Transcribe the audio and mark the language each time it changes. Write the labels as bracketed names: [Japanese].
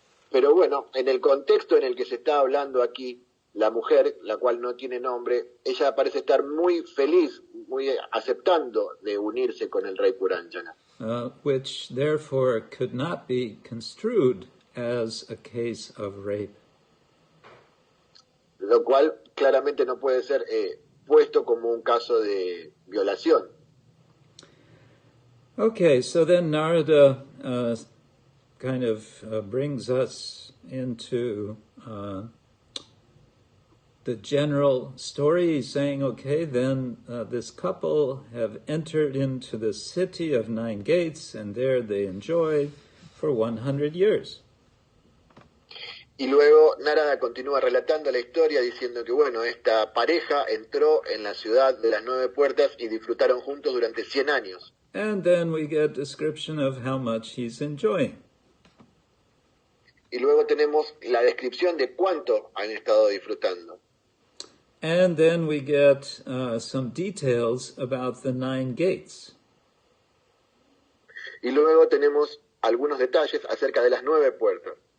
[Spanish] Pero bueno, en el contexto en el que se está hablando aquí, la mujer, la cual no tiene nombre, ella parece estar muy feliz, muy aceptando de unirse con el rey Puranjana. [English] Which therefore could not be construed as a case of rape. [Spanish] Lo cual claramente no puede ser puesto como un caso de violación. [English] Okay, so then Narada kind of brings us into the general story. He's saying, okay, then this couple have entered into the city of 9 gates, and there they enjoy for 100 years. [Spanish] Y luego Narada continúa relatando la historia diciendo que, bueno, esta pareja entró en la ciudad de las 9 puertas y disfrutaron juntos durante 100 años. [English] And then we get description of how much he's enjoying. [Spanish] Y luego tenemos la descripción de cuánto han estado disfrutando. [English] And then we get some details about the 9 gates. [Spanish] Y luego tenemos algunos detalles acerca de las 9 puertas.